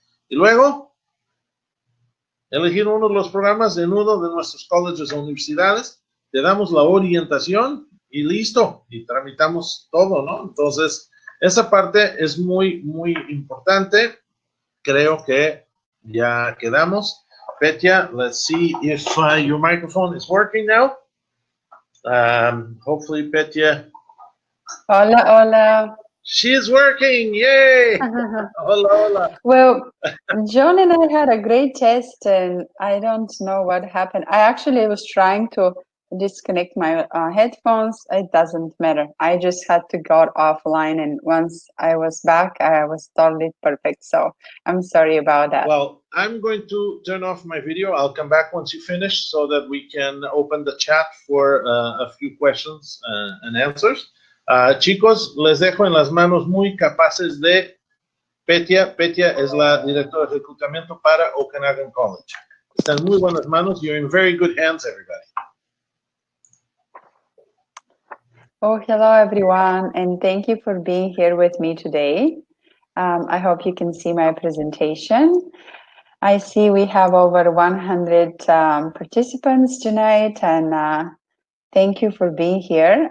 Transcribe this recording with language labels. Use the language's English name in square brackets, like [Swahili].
[Spanish] Y luego, elegir uno de los programas de uno de nuestros colleges o universidades, te damos la orientación y listo, y tramitamos todo, ¿no? Entonces, esa parte es muy, muy importante. Creo que ya quedamos. [English] Petya, let's see if your microphone is working now. Hopefully, Petya. [Spanish] Hola, hola. [English] She's working, yay! [Spanish] Hola, hola. [English] Well, John and I had a great test, and I don't know what happened. I actually was trying to disconnect my headphones. It doesn't matter. I just had to go offline, and once I was back, I was totally perfect. So I'm sorry about that. Well, I'm going to turn off my video. I'll come back once you finish so that we can open the chat for a few questions and answers. [Spanish] Chicos, les dejo en las manos muy capaces de Petya. Petya es la directora de reclutamiento para Okanagan College. Está en muy buenas manos. [English] You're in very good hands, everybody. Oh, hello, everyone, and thank you for being here with me today. I hope you can see my presentation. I see we have over 100 participants tonight, and thank you for being here.